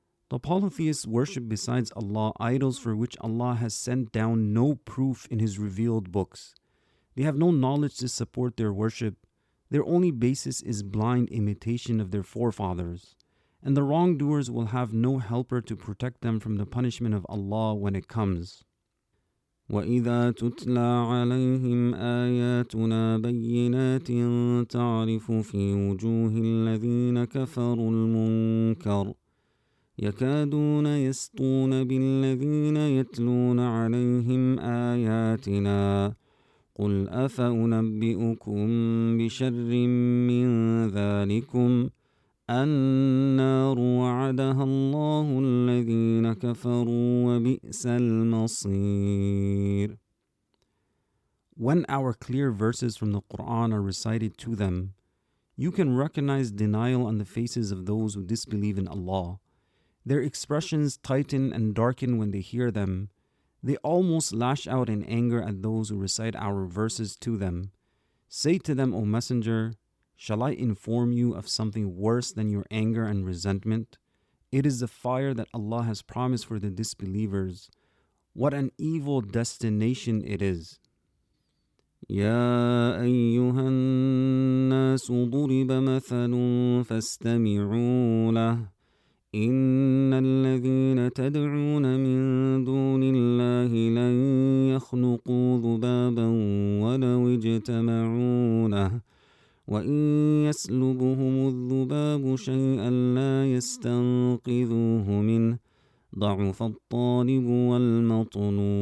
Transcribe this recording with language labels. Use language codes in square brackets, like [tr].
[en] The polytheists worship besides Allah idols for which Allah has sent down no proof in His revealed books. They have no knowledge to support their worship. Their only basis is blind imitation of their forefathers. And the wrongdoers will have no helper to protect them from the punishment of Allah when it comes. [ar] وإذا تتلى عليهم آياتنا بينات تعرف في وجوه الذين كفروا المنكر يكادون يسطون بالذين يتلون عليهم آياتنا قل أفأنبئكم بشر من ذلكم النار وعدها الله الذين كفروا وبئس المصير. [en] When our clear verses from the Quran are recited to them, you can recognize denial on the faces of those who disbelieve in Allah. Their expressions tighten and darken when they hear them. They almost lash out in anger at those who recite our verses to them. Say to them, O Messenger, shall I inform you of something worse than your anger and resentment? It is the fire that Allah has promised for the disbelievers. What an evil destination it is. [ar] يا أيها الناس ضرب مثل فاستمعوا له إن الذين تدعون من دون الله لن يخلقوا ذبابا ولو اجتمعوا له وإن يسلبهم الذباب شيئا لا يستنقذوه منه ضعف الطالب والمطلوب.